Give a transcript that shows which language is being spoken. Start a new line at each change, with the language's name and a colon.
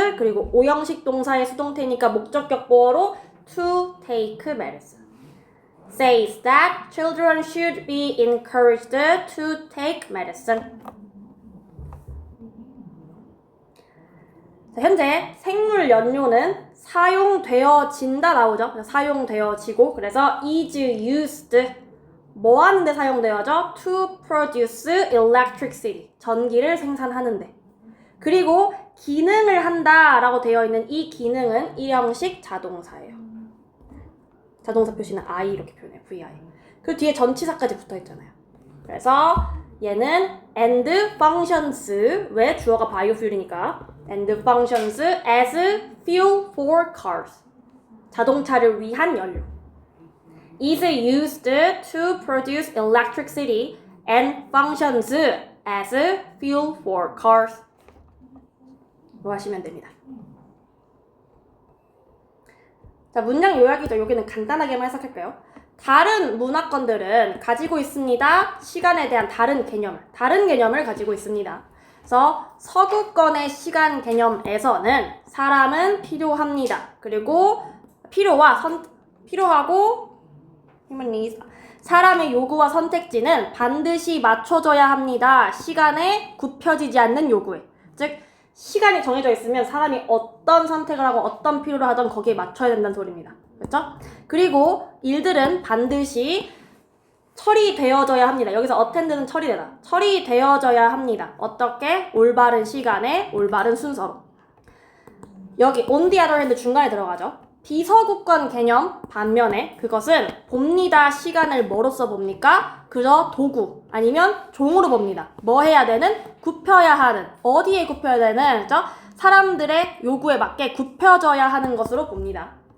Korean: 그리고 오형식 동사의 수동태니까 목적격 보어로
English: to take medicine. says that children should be encouraged to take medicine.
Korean: 자, 현재 생물 연료는 사용되어진다 나오죠. 사용되어지고 그래서
English: is used
Korean: 뭐 하는데 사용되어져?
English: to produce electricity
Korean: 전기를 생산하는데. 그리고 기능을 한다 라고 되어 있는 이 기능은 일형식 자동사예요. 자동사 표시는 I 이렇게 표현해요.
English: VI.
Korean: 그 뒤에 전치사까지 붙어 있잖아요. 그래서 얘는
English: and functions
Korean: 왜 주어가
English: biofuel이니까 and functions as fuel for cars
Korean: 자동차를 위한 연료
English: is used to produce electricity and functions as fuel for cars
Korean: 로 하시면 됩니다. 자, 문장 요약이죠. 여기는 간단하게만 해석할까요? 다른 문화권들은 가지고 있습니다. 시간에 대한 다른 개념을 가지고 있습니다. 그래서 서구권의 시간 개념에서는 사람은 필요합니다. 그리고 필요하고 사람의 요구와 선택지는 반드시 맞춰져야 합니다. 시간에 굽혀지지 않는 요구에. 즉 시간이 정해져 있으면 사람이 어떤 선택을 하고 어떤 필요를 하던 거기에 맞춰야 된다는 소리입니다. 그렇죠? 그리고 일들은 반드시 처리되어져야 합니다. 여기서 attend는 처리되다. 처리되어져야 합니다. 어떻게? 올바른 시간에 올바른 순서로.
English: 여기 on the other hand
Korean: 중간에 들어가죠. 비서구권 개념 반면에 그것은 봅니다. 시간을 뭐로써 봅니까? 그저 도구 아니면 종으로 봅니다. 뭐 해야 되는? 굽혀야 하는. 어디에 굽혀야 되는? 그죠? 사람들의 요구에 맞게 굽혀져야 하는 것으로 봅니다.